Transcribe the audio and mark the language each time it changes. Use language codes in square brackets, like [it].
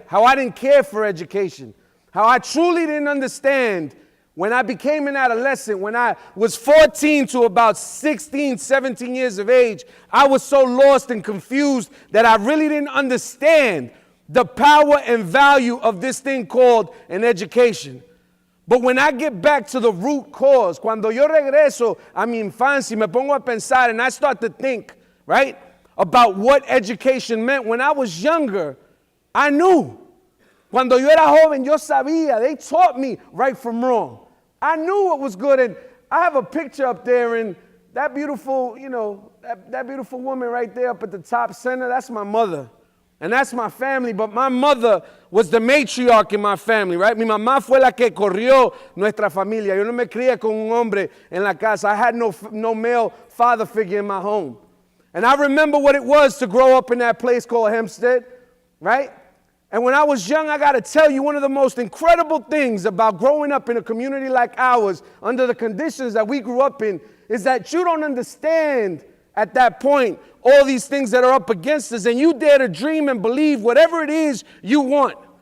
[en] How I didn't care for education. How I truly didn't understand when I became an adolescent, when I was 14 to about 16, 17 years of age, I was so lost and confused that I really didn't understand the power and value of this thing called an education. But when I get back to the root cause, [es] cuando yo regreso a mi infancia, me pongo a pensar [en] and I start to think, right, about what education meant. When I was younger, I knew. [es] Cuando yo era joven, yo sabía. [en] They taught me right from wrong. I knew what was good. And I have a picture up there, and that beautiful, that beautiful woman right there up at the top center, that's my mother. And that's my family, but my mother was the matriarch in my family, right? [es] Mi mamá fue la que corrió nuestra familia. Yo no me crié con un hombre en la casa. [en] I had no male father figure in my home. And I remember what it was to grow up in that place called Hempstead, right? And when I was young, I got to tell you, one of the most incredible things about growing up in a community like ours, under the conditions that we grew up in, is that you don't understand at that point all these things that are up against us, and you dare to dream and believe whatever it is you want.